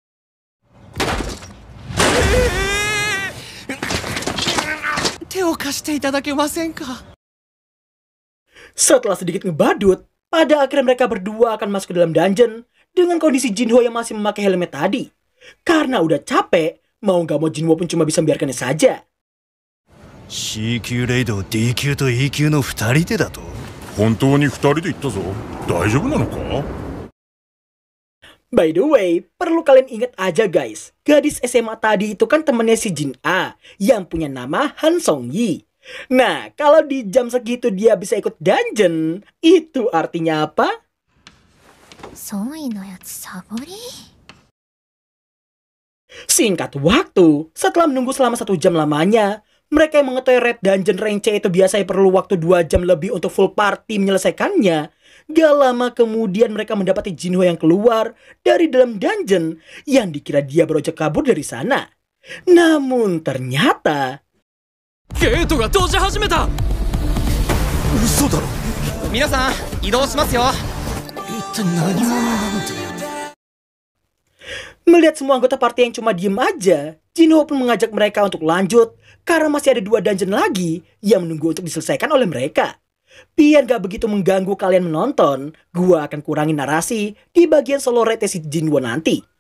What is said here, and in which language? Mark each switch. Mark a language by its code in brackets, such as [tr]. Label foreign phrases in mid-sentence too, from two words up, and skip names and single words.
[id] Setelah sedikit ngebadut, pada akhirnya mereka berdua akan masuk ke dalam dungeon dengan kondisi Jinho yang masih memakai helmet tadi. Karena udah capek, mau gak mau Jinho pun cuma bisa membiarkannya saja. [ja] C 級レイドを D 級と E 級の2人でだと？本当に2人で行ったぞ。大丈夫なのか？ [en] By the way, [id] perlu kalian ingat aja guys, gadis SMA tadi itu kan temennya si Jin A yang punya nama Han Song Yi. Nah, kalau di jam segitu dia bisa ikut dungeon, itu artinya apa? Singkat waktu, setelah menunggu selama 1 jam lamanya, mereka yang mengetahui Red Dungeon Rank C itu biasanya perlu waktu 2 jam lebih untuk [en] full party [id] menyelesaikannya. Gak lama kemudian mereka mendapati Jinho yang keluar dari dalam dungeon yang dikira dia baru aja kabur dari sana. Namun ternyata... [ja] ゲートが閉じ始めた。嘘だろ。皆さん移動しますよ。一体何者なんだよ。 [id] Melihat semua anggota party yang cuma diem aja, Jinho pun mengajak mereka untuk lanjut karena masih ada 2 dungeon lagi yang menunggu untuk diselesaikan oleh mereka. Biar gak begitu mengganggu kalian menonton, gua akan kurangi narasi di bagian [en] solo raid [id] si Jinho nanti.